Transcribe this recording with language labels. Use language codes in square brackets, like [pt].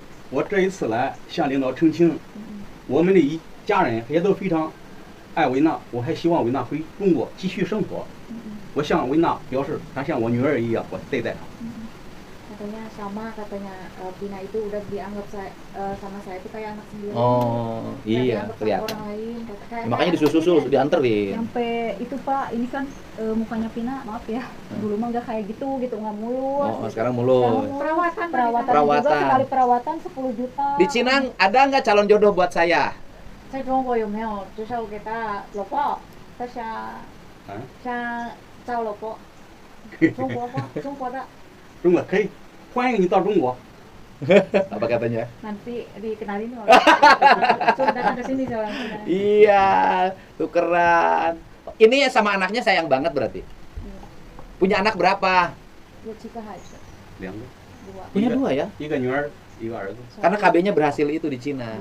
[zh] 我这一次来向领导澄清，我们的一家人也都非常爱维娜，我还希望维娜回中国继续生活。我向维娜表示，她像我女儿一样，我对待她。 [id] Katanya sama, katanya Pina itu udah dianggap sama saya itu kayak anak sendiri. Oh, Nggak iya, dianggap sama kelihatan. orang lain. Kayak Makanya disusul dianterin. Sampai itu Pak, ini kan mukanya Pina, maaf ya, dulu mah nggak kayak gitu nggak mulus. Oh, sekarang mulus. perawatan Perawatan juga Perawatan. sekali perawatan 10 juta. Di Cina ada nggak calon jodoh buat saya? [zh] 在中国有没有介绍给他老婆？他想啊，找老婆，中国的。中国可以，欢迎你到中国。 [id] Apa katanya? Nanti dikenalin orang. Suruh datang ke sini seorang Cina. Iya, tukeran. Ini sama anaknya sayang banget berarti. Punya anak berapa? [zh] 有几个孩子？两个， [id] dua. Punya dua ya? [zh] 一个女儿，一个儿子。 [id] Karena KB-nya berhasil itu di Cina.